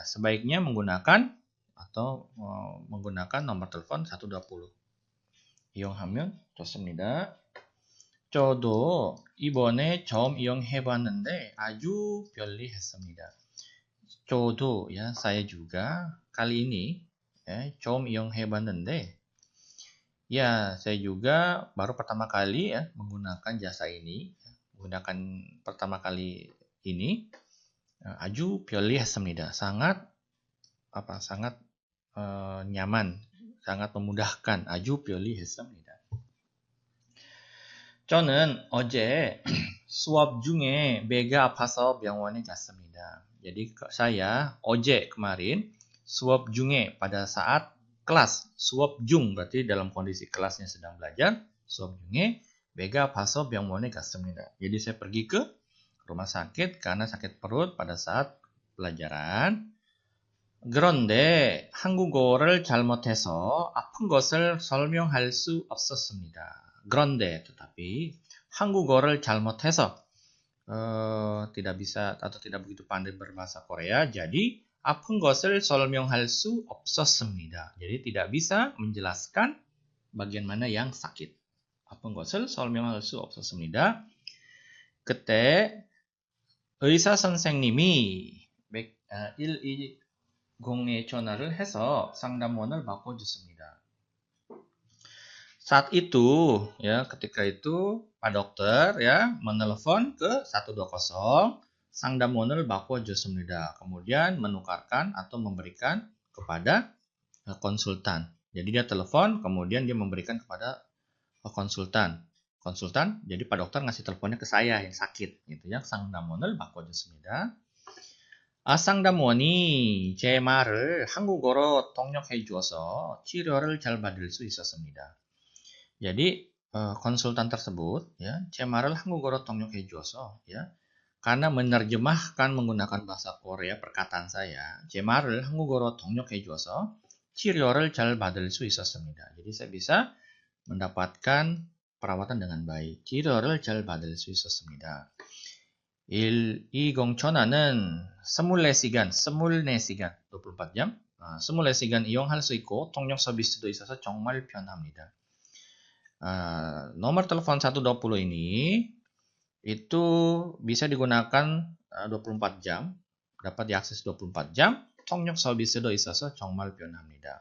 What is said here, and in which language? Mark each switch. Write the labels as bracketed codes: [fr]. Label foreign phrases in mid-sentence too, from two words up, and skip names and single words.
[id] Sebaiknya menggunakan nomor telepon 120. [ko] 이용하면 좋습니다. 저도 이번에 처음 이용해봤는데 아주 편리했습니다. 저도, [id] ya, saya juga kali ini, ya, [ko] 처음 이용해봤는데, [id] ya, saya juga baru pertama kali, ya, menggunakan jasa ini, menggunakan pertama kali ini. [ko] 아주 편리했습니다. [id] sangat nyaman, sangat memudahkan. [ko] 아주 편리했습니다. 저는 어제 수업 중에 배가 아파서 병원에 갔습니다. [id] Jadi saya 어제 kemarin [ko] 수업 중에 [id] pada saat kelas, [ko] 수업 중 [id] berarti dalam kondisi kelasnya sedang belajar, [ko] 수업 중에 배가 아파서 병원에 갔습니다. [id] Jadi saya pergi ke rumah sakit karena sakit perut pada saat pelajaran. [ko] 그런데 한국어를 잘못해서 아픈 것을 설명할 수 없었습니다. [id] 그런데, tetapi, [ko] 한국어를 잘못해서 [id] tidak bisa atau tidak begitu pandai berbahasa Korea, jadi [ko] 아픈 것을 설명할 수 없었습니다. [id] Jadi tidak bisa menjelaskan bagian mana yang sakit. [ko] 아픈 것을 설명할 수 없었습니다. 그때 의사 선생님이 120에 전화를 해서 상담원을 바꿔줬습니다. [id] Saat itu, ya, ketika itu Pak Dokter ya menelpon ke 120, [ko] 상담원을 바꿔줬습니다. [id] Kemudian menukarkan atau memberikan kepada konsultan. Jadi dia telepon, kemudian dia memberikan kepada konsultan. Konsultan, jadi Pak Dokter ngasih teleponnya ke saya yang sakit, gitu ya. [ko] 상담원을 바꿔줬습니다. 상담원이 제 말을 한국어로 통역해 주어서 치료를 잘 받을 수 있었습니다. [id] Jadi konsultan tersebut ya, [ko] 제 말을 한국어로 통역해 주어서 [id] ya, karena menerjemahkan menggunakan bahasa Korea perkataan saya, [ko] 제 말을 한국어로 통역해 주어서 치료를 잘 받을 수 있었습니다. [id] Jadi saya bisa mendapatkan perawatan dengan baik. [ko] 치료를 잘 받을 수 있었습니다. 120 전화는 24시간, 24시간 이용할 수 있고 통역 서비스도 있어서 정말 편합니다. [id] Nomor telepon 120 ini itu bisa digunakan 24 jam, dapat diakses 24 jam, [ko] 통역 서비스도 있어서 정말 편합니다.